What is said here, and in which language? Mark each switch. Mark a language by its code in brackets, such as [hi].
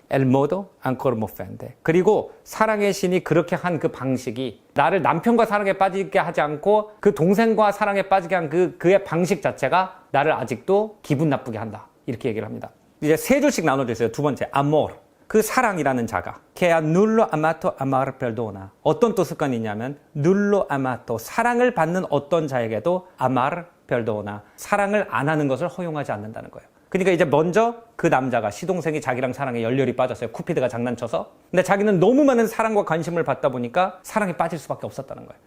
[it] El modo ancora m'offende. [ko] 그리고 사랑의 신이 그렇게 한 그 방식이 나를 남편과 사랑에 빠지게 하지 않고 그 동생과 사랑에 빠지게 한 그의 방식 자체가 나를 아직도 기분 나쁘게 한다, 이렇게 얘기를 합니다. 이제 세 줄씩 나눠져 있어요. 두 번째, amor. 그 사랑이라는 자가 [it] che ha nullo amato amar perdona. [ko] 어떤 또 습관이 있냐면 [it] nullo amato, [ko] 사랑을 받는 어떤 자에게도 [it] amar perdona, [ko] 사랑을 안 하는 것을 허용하지 않는다는 거예요. 그러니까 이제 먼저 그 남자가 시동생이 자기랑 사랑에 열렬히 빠졌어요. 쿠피드가 장난쳐서. 근데 자기는 너무 많은 사랑과 관심을 받다 보니까 사랑에 빠질 수밖에 없었다는 거예요.